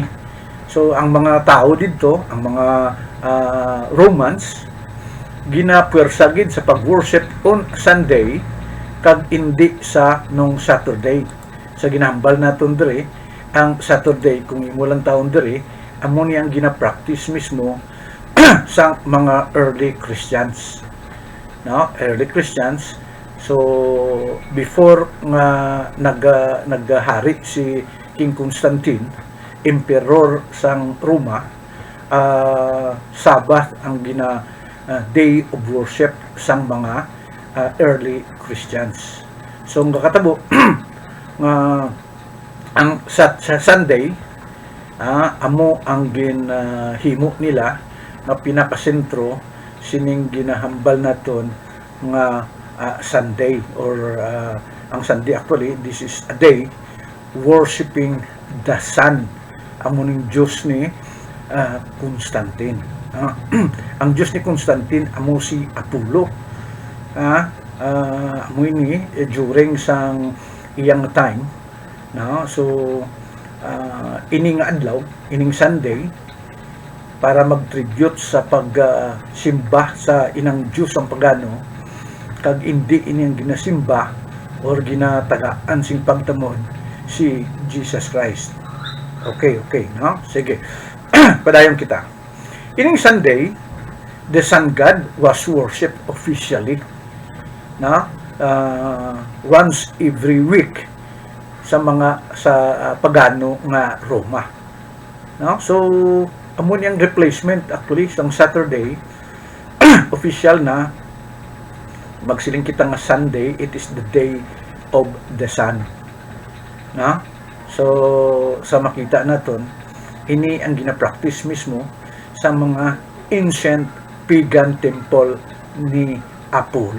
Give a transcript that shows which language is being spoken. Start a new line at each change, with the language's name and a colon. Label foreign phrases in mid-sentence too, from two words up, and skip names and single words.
Hiligaynon: So ang mga tao dito, ang mga Romans, ginapuersagid sa pag-
English: worship on Sunday
Hiligaynon: kag hindi sa nung Saturday. Sa ginahambal naton dire, ang Saturday kung imo lang taon dire, amo ni ang gina-practice mismo sa mga
English: early Christians. No, early Christians.
Hiligaynon: So before nga naghari si King Constantine, emperor sang Roma, Sabbath ang
English: day of worship
Hiligaynon: sang mga
English: early Christians.
Hiligaynon: So ang kakatabo nga ang sa Sunday amo ang ginhimo nila nga pinakasentro sining ginahambal naton nga Sunday or ang
English: Sunday actually this is a day worshiping the sun,
Hiligaynon: amo ning Diyos ni Constantine. Ang Diyos ni Constantine amo si Apollo. Amo ini during sang iyang time, no? So ining adlaw, ining Sunday, para mag-tribute sa pagsimba sa inang Diyos ang pagano, kag hindi ini ang ginasimba or ginatagaan sing pagtamod si Jesus Christ. Okay, no? Sige. Padayon kita.
English: Ining Sunday, the Sun God was worshipped officially, no? Once every week
Hiligaynon: sa pagano nga Roma. No? So, amo niyang replacement actually sang Saturday official na magsiling kita nga Sunday,
English: it is the day of the sun.
Hiligaynon: Na? So sa makita naton, ini ang gina-practice mismo sa mga
English: ancient pagan temple
Hiligaynon: ni Apollo.